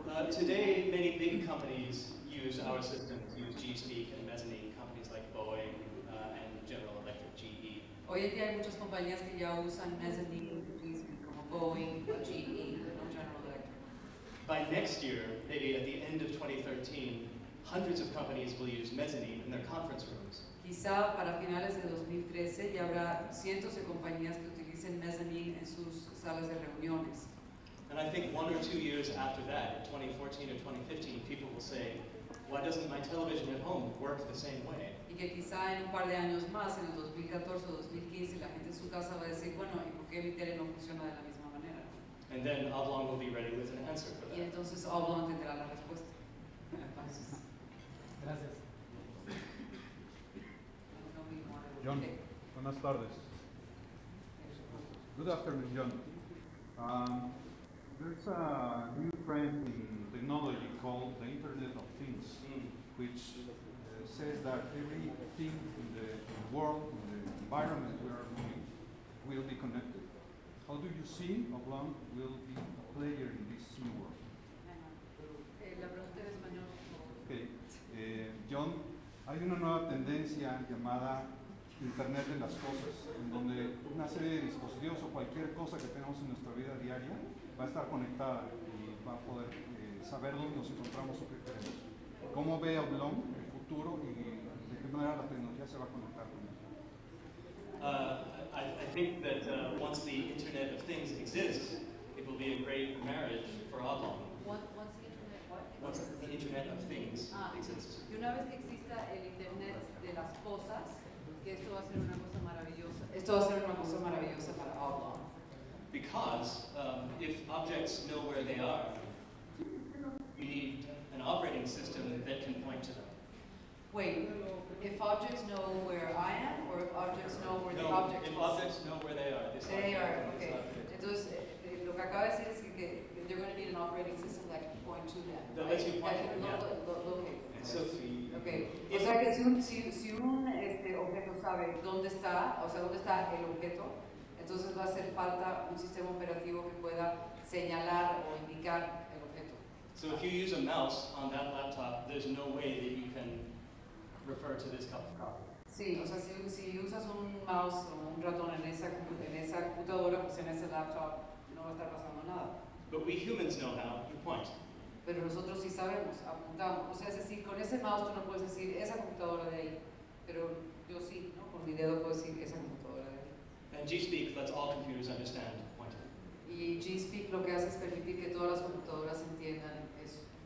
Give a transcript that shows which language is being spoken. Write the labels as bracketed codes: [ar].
[en] Today, many big companies use our systems, use G-Speak and mezzanine, companies like Boeing and General Electric, GE. [es] Hoy en día hay muchas compañías que ya usan mezzanine, como Boeing, GE, General Electric. [en] By next year, maybe at the end of 2013, hundreds of companies will use mezzanine in their conference rooms. [es] Quizá para finales de 2013 ya habrá cientos de compañías que utilicen mezzanine en sus salas de reuniones. [en] And I think 1 or 2 years after that, in 2014 or 2015, people will say, why doesn't my television at home work the same way? [es] Y que quizá en un par de años más, en el 2014 o 2015, la gente en su casa va a decir, bueno, ¿y por qué mi tele no funciona de la misma manera? [en] And then Oblong will be ready with an answer for [es] Y [en] that. [es] entonces Oblong tendrá la respuesta. Entonces, Gracias. John, buenas tardes. [en] Good afternoon, John. There's a new trend in technology called the Internet of Things, which says that everything in the world, in the environment we are moving, will be connected. How do you see Oblong will be a player in this new world? [es] la pregunta en español. [en] Okay. [es] John, hay una nueva tendencia llamada Internet de las Cosas, en donde una serie de dispositivos o cualquier cosa que tengamos en nuestra vida diaria va a estar conectada y va a poder saber dónde nos encontramos o qué queremos. ¿Cómo ve Oblong el futuro y de qué manera la tecnología se va a conectar con eso? [en] I think that once the Internet of Things exists, it will be a great marriage for Oblong. Once the Internet, what? Once the Internet of Things exists. [es] Y una vez que exista el Internet de las cosas, que esto va a ser una cosa maravillosa. Esto va a ser una cosa maravillosa para Oblong. [en] Because if objects know where they are, you need an operating system that can point to them. Wait, if objects know where I am, or if objects know where the object is? If objects know where they are. They are, okay. [es] Entonces, lo que acaba de decir es que [en] they're going to need an operating system that can point to them. That lets you point That can to them, locate. So, Okay. [es] O sea que si un objeto sabe dónde está, o sea, dónde está el objeto, entonces va a hacer falta un sistema operativo que pueda señalar o indicar el objeto. [en] So if you use a mouse on that laptop, there's no way that you can refer to this cup of coffee. [es] Sí, o sea, si usas un mouse o un ratón en esa computadora, pues en ese laptop no va a estar pasando nada. [en] But we humans know how to point. [es] Pero nosotros sí sabemos, apuntamos. O sea, es decir, con ese mouse tú no puedes decir esa computadora de ahí, pero yo sí, ¿no? Con mi dedo puedo decir esa computadora de ahí. [en] And G-Speak lets all computers understand pointing. [es] Y G-Speak lo que hace es permitir que todas las computadoras entiendan eso.